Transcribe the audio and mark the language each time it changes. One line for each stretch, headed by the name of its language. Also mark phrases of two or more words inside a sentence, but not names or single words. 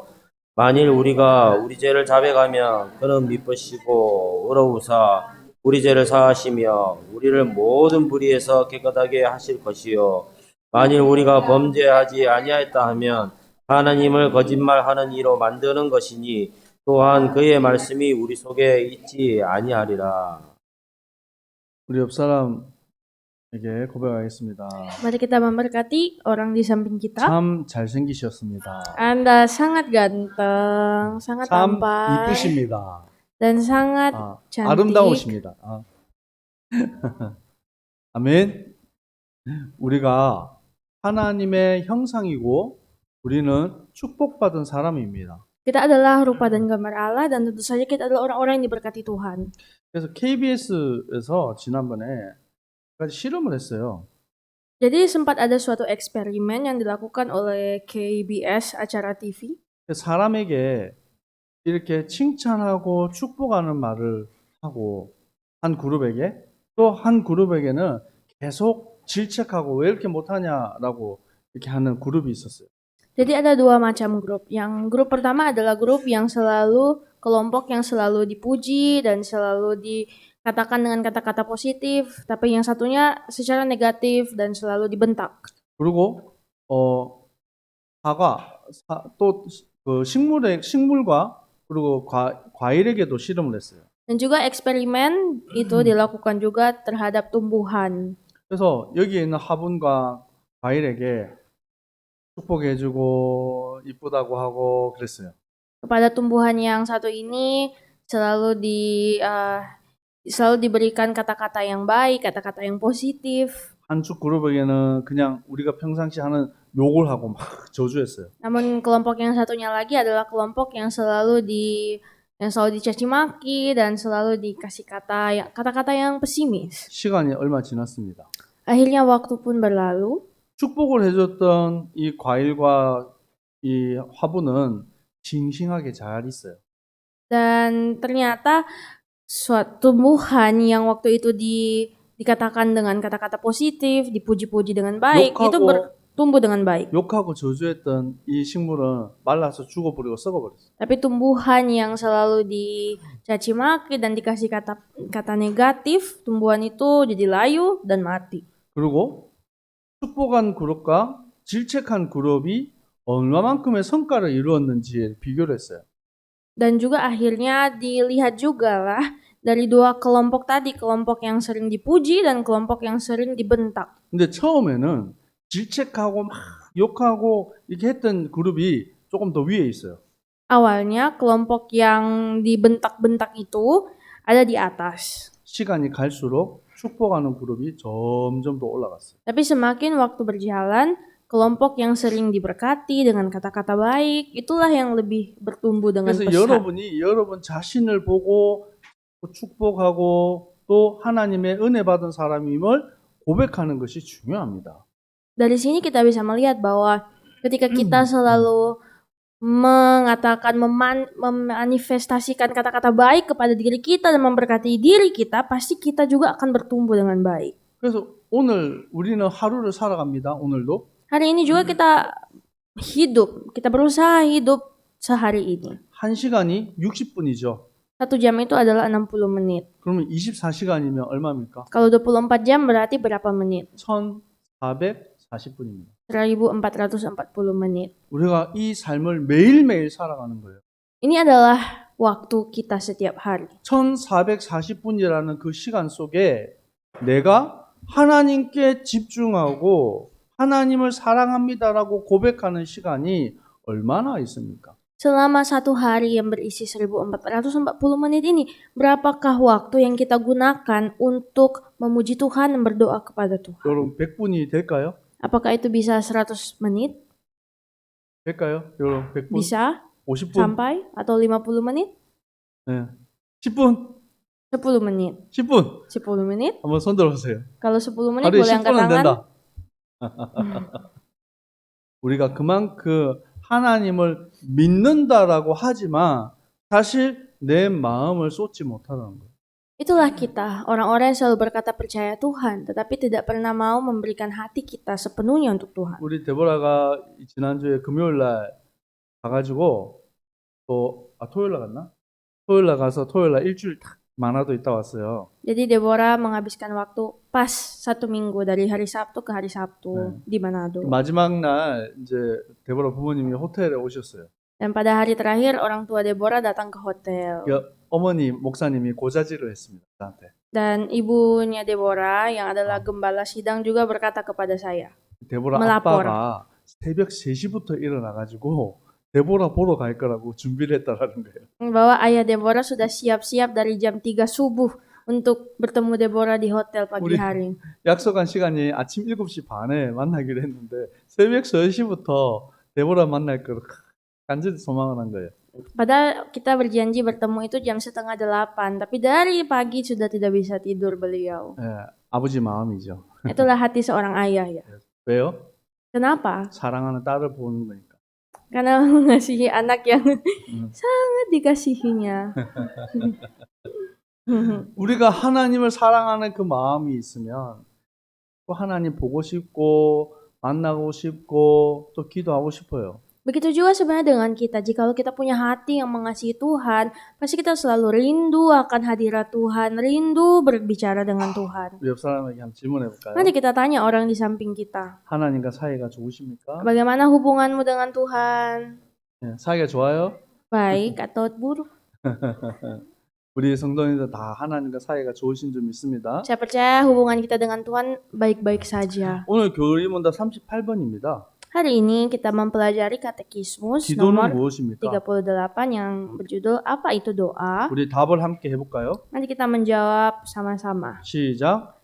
Korean: 만일 우리가 우리 죄를 자백하면 그는 미쁘시고 의로우사 우리 죄를 사하시며 우리를 모든 불의에서 깨끗하게 하실 것이요. 만일 우리가 범죄하지 아니하였다 하면 하나님을 거짓말하는 이로 만드는 것이니 또한 그의 말씀이 우리 속에 있지 아니하리라. 우리 옆 사람에게 고백하겠습니다.
Indonesian: Mari kita memberkati orang di samping kita.
Korean: 참 잘생기셨습니다.
Indonesian: Anda sangat ganteng, sangat
Korean: 참
Indonesian: tampan,
Korean: 이쁘십니다.
Indonesian: dan sangat cantik.
Korean: 아름다우십니다. 아멘. 우리가 하나님의 형상이고 우리는 축복받은 사람입니다.
Indonesian: Kita adalah rupa dan gambar Allah dan tentu saja kita adalah orang-orang yang diberkati Tuhan.
Korean: 그래서 KBS에서 지난번에 한 가지 실험을 했어요.
Indonesian: Jadi sempat ada suatu eksperimen yang dilakukan oleh KBS acara TV.
Korean: 사람에게 이렇게 칭찬하고 축복하는 말을 하고 한 그룹에게 또 한 그룹에게는 계속 질책하고 왜 이렇게 못하냐라고 이렇게 하는 그룹이 있었어요.
Indonesian: Jadi ada dua macam grup. Yang grup pertama adalah grup yang selalu kelompok yang selalu dipuji dan selalu dikatakan dengan kata-kata positif, tapi yang satunya secara negatif dan selalu dibentak.
Korean: 그리고 또 그 식물과 그리고 과일에게도 실험을 했어요.
Indonesian: Dan juga eksperimen itu dilakukan juga terhadap tumbuhan.
Korean: 그래서 여기에 있는 화분과 과일에게 축복해주고 이쁘다고 하고 그랬어요.
Indonesian: Kepada tumbuhan yang satu ini selalu diberikan kata-kata yang baik, kata-kata yang positif.
Korean: 한쪽 그룹에게는 그냥 우리가 평상시 하는 욕을 하고 막 저주했어요.
Indonesian: Namun kelompok yang satunya lagi adalah kelompok yang selalu dicaci maki dan selalu dikasih kata-kata yang pesimis.
Korean: 시간이 얼마 지났습니다.
Indonesian: Akhirnya waktu pun berlalu.
Korean: 축복을 해줬던 이 과일과 이 화분은 싱싱하게 잘 있어요.
Indonesian: Dan ternyata suatu tumbuhan yang waktu itu dikatakan dengan kata-kata positif, dipuji-puji dengan baik, itu bertumbuh dengan baik.
Korean: 욕하고 저주했던 이 식물은 말라서 죽어버리고 썩어버렸어요.
Indonesian: Tapi tumbuhan yang selalu dicaci maki dan dikasih kata negatif, tumbuhan itu jadi layu dan mati.
Korean: 그리고 축복한 그룹과 질책한 그룹이 얼마만큼의 성과를 이루었는지 비교를 했어요.
Indonesian: Dan juga akhirnya dilihat juga lah dari dua kelompok tadi, kelompok yang sering dipuji dan kelompok yang sering dibentak.
Korean: 근데 처음에는 질책하고 막 욕하고 이렇게 했던 그룹이 조금 더 위에 있어요.
Indonesian: Awalnya kelompok yang dibentak-bentak itu ada di atas.
Korean: 시간이 갈수록 축복하는 그룹이 점점 더 올라갔어요.
Indonesian: Tapi semakin waktu berjalan, kelompok yang sering diberkati dengan kata-kata baik, itulah yang lebih bertumbuh dengan
Korean: 그래서
Indonesian: pesat.
Korean: 여러분 자신을 보고 축복하고 또 하나님의 은혜 받은 사람임을 고백하는 것이 중요합니다.
Indonesian: Dari sini kita bisa melihat bahwa ketika kita selalu mengatakan, memanifestasikan kata-kata baik kepada diri kita dan memberkati diri kita, pasti kita juga akan bertumbuh dengan baik.
Korean: 그래서 오늘 우리는 하루를 살아갑니다. 오늘도.
Indonesian: Hari ini juga kita berusaha hidup sehari ini.
Korean: 1시간이 60분이죠.
Indonesian: 1 jam itu adalah 60 menit.
Korean: 그러면 24시간이면 얼마입니까?
Indonesian: Kalau 24 jam berarti berapa menit?
Korean: 1440분입니다.
Indonesian: 1440 menit.
Korean: 우리가 이 삶을 매일매일 살아가는 거예요.
Indonesian: Ini adalah waktu kita setiap hari.
Korean: 1440분이라는 그 시간 속에 내가 하나님께 집중하고 하나님을 사랑합니다라고 고백하는 시간이 얼마나 있습니까?
Indonesian: Selama satu hari yang berisi 1440 menit ini, berapakah waktu yang kita gunakan untuk memuji Tuhan dan berdoa kepada Tuhan?
Korean: 여러분 100분이 될까요?
Indonesian: Apakah itu bisa 100 menit?
Korean: 될까요? 여러분 100분?
Indonesian: Bisa
Korean: 50분?
Indonesian: sampai atau 50 menit?
Korean: 네. 10분?
Indonesian: 10 menit.
Korean: 10분?
Indonesian: 10 menit?
Korean: 한번 손 들어보세요.
Indonesian: Kalau 10 menit
Korean: 하루에
Indonesian: boleh angkat
Korean: 10분은
Indonesian: tangan.
Korean: 된다. 우리가 그만큼 하나님을 믿는다라고 하지만 사실 내 마음을 쏟지 못하는 거예요.
Indonesian: Itulah kita, orang-orang yang selalu berkata percaya Tuhan, tetapi tidak pernah mau memberikan hati kita sepenuhnya untuk Tuhan.
Korean: 우리 데보라가 지난주에 금요일 날 가가지고 토요일 날 갔나? 토요일 날 가서 토요일 날 일주일 딱 만화도 있다 왔어요.
Indonesian: Jadi Deborah menghabiskan waktu pas 1 minggu dari hari Sabtu ke hari Sabtu di Manado.
Korean: 마지막 날 이제 데보라 부모님이 호텔에 오셨어요.
Indonesian: Dan pada hari terakhir orang tua Deborah datang ke hotel.
Korean: 어머니 목사님이 고자질을 했습니다. 저한테.
Indonesian: Dan ibunya Deborah yang adalah gembala sidang juga berkata kepada saya. 데보라 melapor.
Korean: 아빠가 새벽 3시부터 일어나가지고 데보라 보러 갈 거라고 준비를 했다라는 거예요.
Indonesian: Bahwa ayah Deborah sudah siap-siap dari jam 3 subuh untuk bertemu Deborah di hotel pagi hari.
Korean: 약속한 시간이 아침 7시 반에 만나기로 했는데 새벽 3시부터 데보라 만날 거를 간절히 소망을 한 거예요.
Indonesian: Padahal kita berjanji bertemu itu jam 7:30, tapi dari pagi sudah tidak bisa tidur beliau.
Korean: 예, 아버지 마음이죠.
Indonesian: Itulah hati seorang ayah ya.
Korean: 왜요?
Indonesian: Kenapa?
Korean: 사랑하는 딸을 보는 거니까.
Indonesian: Karena mengasihi anak yang sangat dikasihinya.
Korean: 우리가 하나님을 사랑하는 그 마음이 있으면 또 하나님 보고 싶고 만나고 싶고 또 기도하고 싶어요.
Indonesian: Begitu juga sebenarnya dengan kita. Jikalau kita punya hati yang mengasihi Tuhan, pasti kita selalu rindu akan hadirat Tuhan, rindu berbicara dengan Tuhan.
Korean: 우리 옆 사람에게 한번 질문해 볼까요?
Indonesian: Nanti kita tanya orang di samping kita,
Korean: 하나님과 사이가 좋으십니까?
Indonesian: bagaimana hubunganmu dengan Tuhan?
Korean: 예, 사이가 좋아요?
Indonesian: Baik atau buruk?
Korean: 우리 성도님들 다 하나님과 사이가 좋으신 줄 믿습니다.
Indonesian: Saya percaya hubungan kita dengan Tuhan baik-baik saja.
Korean: 오늘 교리 문답 38번입니다.
Indonesian: Hari ini kita mempelajari katekismus
Korean: 기도는
Indonesian: nomor
Korean: 무엇입니까?
Indonesian: 38 yang berjudul Apa itu doa?
Korean: 우리 답을 함께 해볼까요?
Indonesian: Nanti kita menjawab sama-sama.
Korean: 시작.